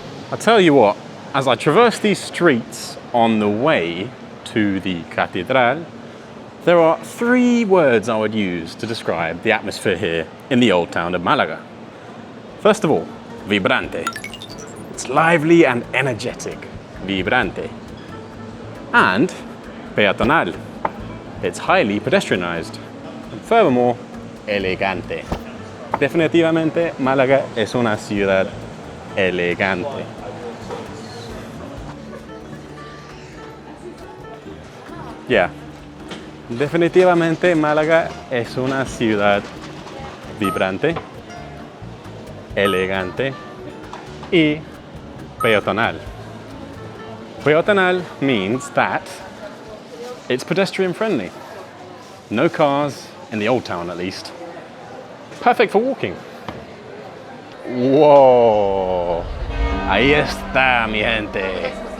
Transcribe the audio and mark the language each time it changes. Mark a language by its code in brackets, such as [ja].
[en] I'll tell you what, as I traverse these streets on the way to the Cathedral, there are three words I would use to describe the atmosphere here in the old town of Malaga. First of all, vibrante. It's lively and energetic. Vibrante. And peatonal. It's highly pedestrianized. And furthermore, elegante. [es] Definitivamente, Málaga es una ciudad elegante. Yeah. Definitivamente Málaga es una ciudad vibrante, elegante y peatonal. [en] Peatonal means that it's pedestrian friendly. No cars, in the old town at least. Perfect for walking. Whoa! [es] Ahí está, mi gente.